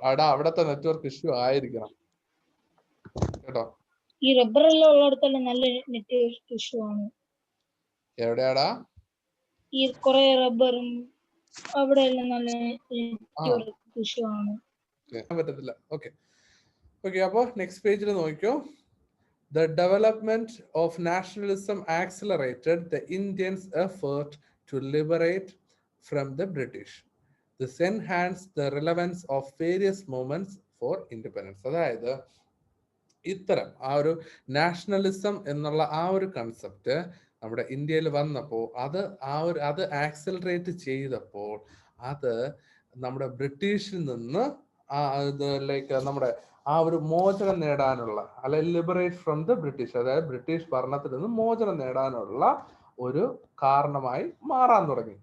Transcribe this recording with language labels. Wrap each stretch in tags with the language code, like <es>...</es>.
<ml>അവിടത്തെ network issue ആയിരിക്കണം കേട്ടോ. ഈ റബ്ബർ എല്ലാം ഉള്ളിടത്തെല്ലാം നല്ല നെറ്റ്വർക്ക് ഇഷ്യൂ ആണ്. എവിടെയാടാ? ഈ കുറെ റബ്ബറും അവിടെ എല്ലാം നല്ല നെറ്റ്വർക്ക് ഇഷ്യൂ ആണ്. പറ്റത്തില്ല. Okay okay. അപ്പൊ നെക്സ്റ്റ് പേജിൽ നോക്കിയോ.</ml> <en>The development of nationalism accelerated the Indians' effort to liberate from the British. This enhanced the relevance of various movements for independence.</en> <ml>അതായത് ഇത്തരം ആ ഒരു നാഷണലിസം എന്നുള്ള ആ ഒരു കൺസെപ്റ്റ് നമ്മുടെ ഇന്ത്യയിൽ വന്നപ്പോൾ അത് ആക്സിലറേറ്റ് ചെയ്തപ്പോൾ അത് നമ്മുടെ ബ്രിട്ടീഷിൽ നിന്ന് ലൈക്ക് നമ്മുടെ ആ ഒരു മോചനം നേടാനുള്ള, അല്ലെങ്കിൽ</ml> <en>liberate from the British,</en> <ml>അതായത് ബ്രിട്ടീഷ് ഭരണത്തിൽ നിന്ന് മോചനം നേടാനുള്ള ഒരു കാരണമായി മാറാൻ തുടങ്ങി.</ml>